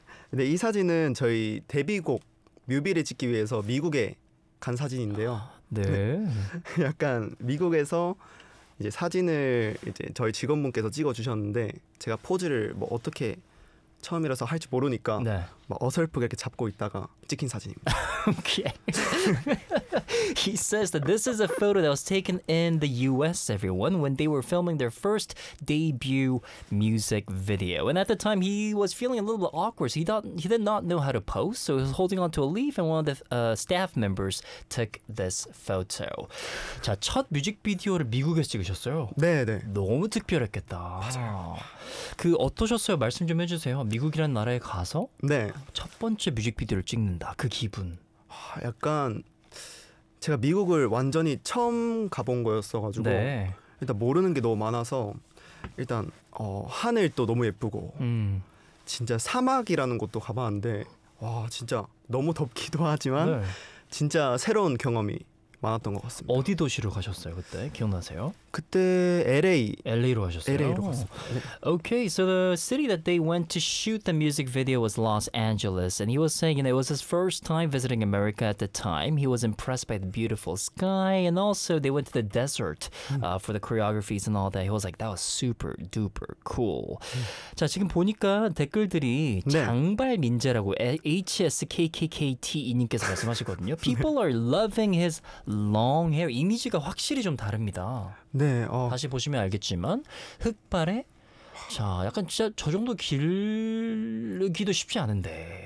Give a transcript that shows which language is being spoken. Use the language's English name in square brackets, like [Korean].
[Korean] 네, 이 사진은 저희 데뷔곡 뮤비를 찍기 위해서 미국에 간 사진인데요. 네. 약간 미국에서 이제 사진을 이제 저희 직원분께서 찍어주셨는데 제가 포즈를 뭐 어떻게 처음이라서 할지 모르니까 네. 막 어설프게 이렇게 잡고 있다가 찍힌 사진입니다. [English] Okay. He says that this is a photo that was taken in the US, everyone, when they were filming their first debut music video. And at the time, he was feeling a little bit awkward. So he did not know how to pose, so he was holding onto a leaf, and one of the staff members took this photo. [Korean] 자, 첫 뮤직비디오를 미국에서 찍으셨어요? 네네. 너무 특별했겠다. 맞아요. 그 어떠셨어요? 말씀 좀 해주세요. 미국이란 나라에 가서 네. 첫 번째 뮤직비디오를 찍는다. 그 기분. 약간 제가 미국을 완전히 처음 가본 거였어가지고 네. 일단 모르는 게 너무 많아서 일단 하늘도 너무 예쁘고 진짜 사막이라는 곳도 가봤는데 와 진짜 너무 덥기도 하지만 네. 진짜 새로운 경험이 많았던 것 같습니다. 어디 도시로 가셨어요 그때? 기억나세요? 그때 LA로 가셨어요? LA로 갔습니다. [English] Okay, so the city that they went to shoot the music video was Los Angeles. And he was saying you know, it was his first time visiting America at the time. He was impressed by the beautiful sky. And also they went to the desert for the choreographies and all that. He was like, that was super duper cool. [Korean] 자, 지금 보니까 댓글들이 네. 장발 민재라고 HSKKKT님께서 말씀하시거든요. [English] People are loving his long hair. [Korean] 이미지가 확실히 좀 다릅니다. 네, 다시 보시면 알겠지만 흑발에 자, 약간 진짜 저 정도 기르기도 쉽지 않은데.